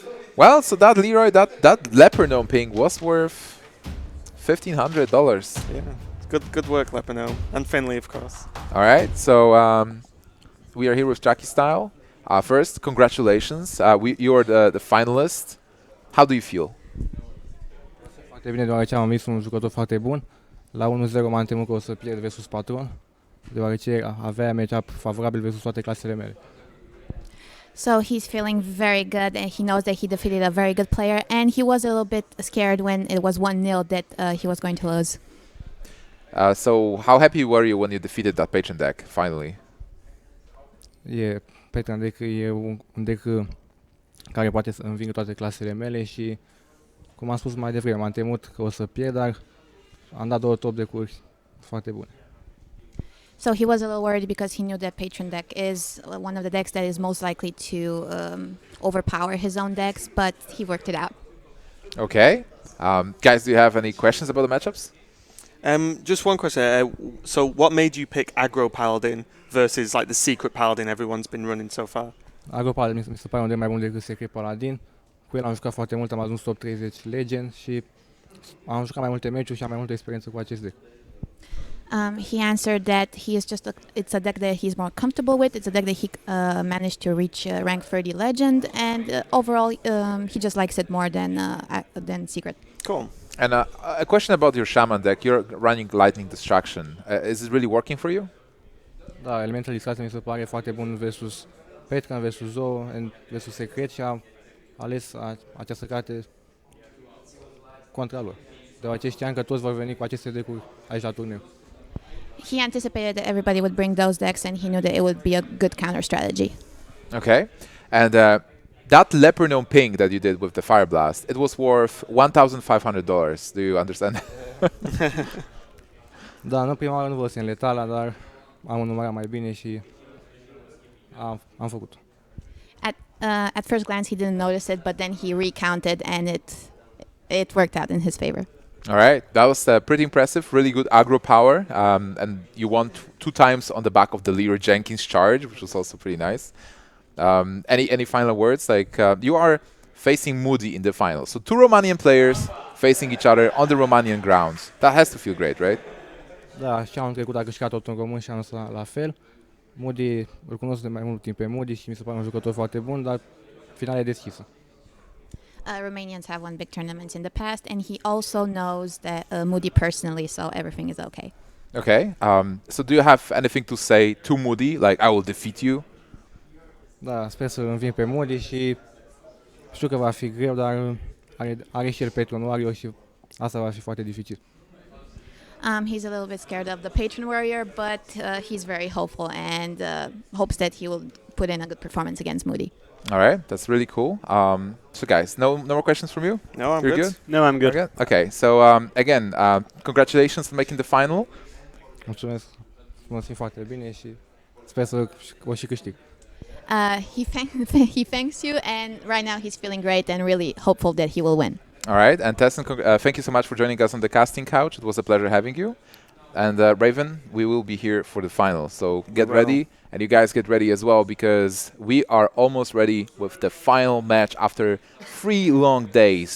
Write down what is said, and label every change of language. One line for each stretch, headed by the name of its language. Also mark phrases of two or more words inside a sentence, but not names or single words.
English: Well, so that Leroy, that Leopardome ping was worth $1,500. Yeah, good work, Lepino and Finley, of course. All right, so we are here with xTracKyStyLe. First, congratulations. You are the finalist. How do you feel?
Romanian: Foarte bine, deoarece am ales un jucător foarte bun. La 1-0 m-am temut că o să pierd versus Patron, deoarece avea match-up favorabil versus toate clasele mele.
English: So he's feeling very good, and he knows that he defeated a very good player, and he was a little bit scared when it was 1-0 that he was going to lose. So how happy were you when you defeated that patron deck, finally?
Romanian: Patron deck e un deck care poate să învingă toate clasele mele și, cum am spus mai devreme, m-am temut că o să pierd, dar am dat 2 top deck-uri foarte bune.
English: So he was a little worried because he knew that Patron deck is one of the decks that is most likely to overpower his own decks, but he worked it out. Okay. Guys, do you have any questions about the matchups? Just one question. So what made you pick aggro paladin versus like the secret paladin everyone's been running so far?
Romanian: Agro Paladin mi se pare un deck mai bun decât Secret Paladin. Cu el am jucat foarte mult, am ajuns top 30 Legend și am jucat mai multe meciuri și am mai multă experiență cu acest deck.
English: He answered that he is just it's a deck that he's more comfortable with. It's a deck that he managed to reach rank 30 legend, and overall he just likes it more than Secret. Cool. And a question about your Shaman deck. You're running Lightning Destruction. Is it really working for you?
Romanian: Da, elementul discreție mi se pare foarte bun versus Petran, versus Zoo, versus Secret și am ales această carte contra lor. Deoarece știam că toți vor veni cu aceste deck-uri aici la turneu.
English: He anticipated that everybody would bring those decks, and he knew that it would be a good counter strategy. Okay. And that Leper Gnome ping that you did with the Fire Blast, it was worth $1,500. Do you understand?
Romanian: Da, în prima oară nu văzusem letala, dar am numărat mai bine și am făcut.
English: At first glance, he didn't notice it, but then he recounted, and it worked out in his favor. All right, that was pretty impressive. Really good aggro power, and you won 2 times on the back of the Leroy Jenkins charge, which was also pretty nice. Any final words? Like you are facing Moody in the final, so 2 Romanian players facing each other on the Romanian grounds. That has to feel great, right?
Romanian: Da, și anul trecut a câștigat tot în român și anul ăsta la fel. Moody, îl cunosc de mai mult timp pe Moody și mi se pare un jucător foarte bun, dar finala e deschisă.
English: Romanians have won big tournaments in the past, and he also knows that Moody personally, so everything is okay. Okay. So do you have anything to say to Moody? Like, I will defeat you?
Romanian: Da, sper să înving pe Moody și știu că va fi greu, dar are și el Patron Warrior și asta va fi foarte dificil.
English: He's a little bit scared of the Patron Warrior, but he's very hopeful and hopes that he will put in a good performance against Moody. All right, that's really cool. So guys, no more questions from you? No, I'm You're good. good? No, I'm good. Okay, so again, congratulations on making the final.
Romanian: Mulțumesc, mă simt foarte bine și sper să o și câștig.
English: He thanks you, and right now he's feeling great and really hopeful that he will win. All right, and Tessin, thank you so much for joining us on the casting couch. It was a pleasure having you. And Raven, we will be here for the final, so get ready, and you guys get ready as well, because we are almost ready with the final match after 3 long days.